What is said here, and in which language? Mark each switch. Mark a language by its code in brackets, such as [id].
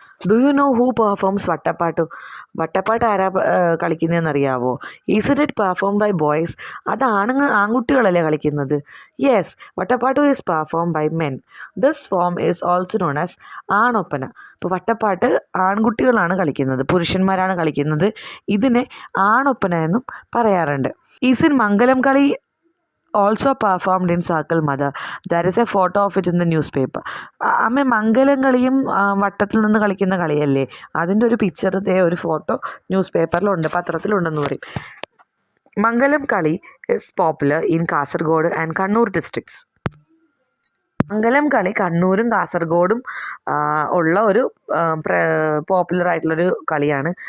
[en] Do you know who performs Vattappattu? [ml] വട്ടപ്പാട്ട് ആരാ കളിക്കുന്നതെന്ന് അറിയാവോ? [en] Is it perform by boys? [ml] അത് ആൺകുട്ടികളല്ലേ കളിക്കുന്നത്? [en] Yes, Vattappattu is perform by men. This form is also known as Aanoppana. [ml] ഇപ്പോൾ വട്ടപ്പാട്ട് ആൺകുട്ടികളാണ് കളിക്കുന്നത്, പുരുഷന്മാരാണ് കളിക്കുന്നത്. ഇതിനെ ആണൊപ്പന എന്നും പറയാറുണ്ട്. [en] Is in Mangalam Kali also performed in Circle Mother. There is a photo of it in the newspaper. [ml] അമ്മ മംഗലം കളിയും വട്ടത്തിൽ നിന്ന് കളിക്കുന്ന കളിയല്ലേ, അതിൻ്റെ ഒരു പിക്ചർ, ഒരു ഫോട്ടോ ന്യൂസ് പേപ്പറിലുണ്ട്, പത്രത്തിലുണ്ടെന്ന് പറയും. [en] Mangalam Kali is popular in Kasaragod and Kannur districts. [ml] മംഗലം കളി കണ്ണൂരും കാസർഗോഡും ഉള്ള ഒരു പോപ്പുലർ ആയിട്ടുള്ളൊരു കളിയാണ്.